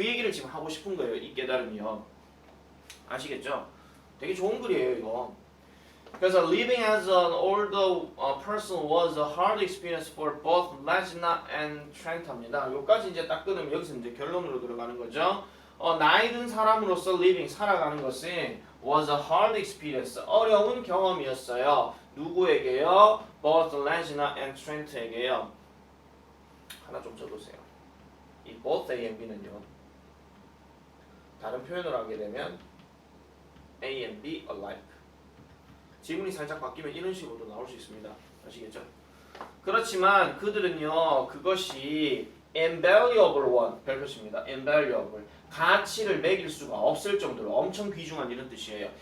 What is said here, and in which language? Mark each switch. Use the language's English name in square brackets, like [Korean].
[Korean] 그 얘기를 지금 하고 싶은 거예요. 이 깨달음이요. 아시겠죠? 되게 좋은 글이에요 이거. [English] 그래서 living as an older person was a hard experience for both Lejna and Trent입니다. [Korean] 여기까지 이제 딱 끊으면 여기서 이제 결론으로 들어가는 거죠. 나이 든 사람으로서 living 살아가는 것은 [English] was a hard experience [Korean] 어려운 경험이었어요. 누구에게요? [English] both Lejna and Trent에게요. [Korean] 하나 좀 적으세요. 이 both A and B는요. 다른 표현을 하게 되면 [English] A and B alike. [Korean] 지문이 살짝 바뀌면 이런 식으로 나올 수 있습니다. 아시겠죠? 그렇지만 그들은요 그것이 invaluable one 별표입니다. invaluable 가치를 매길 수가 없을 정도로 엄청 귀중한 이런 뜻이에요.